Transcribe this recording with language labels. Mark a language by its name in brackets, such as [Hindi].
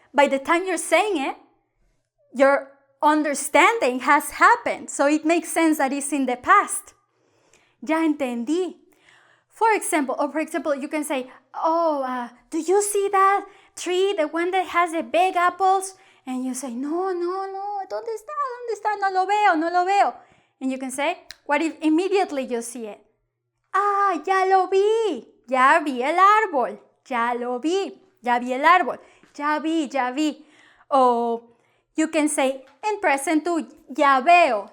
[English] By the time you're saying it, your understanding has happened. So it makes sense that it's in the past. [Spanish] Ya entendí. [English] For example, you can say, do you see that tree, the one that has the big apples? And you say, [Spanish] no, ¿dónde está? No lo veo. [English] And you can say, what if immediately you see it? [Spanish] Ya lo vi. Ya vi el árbol. Ya lo vi. Ya vi el árbol. Ya vi. [English] Or you can say in present too, [Spanish] ya veo.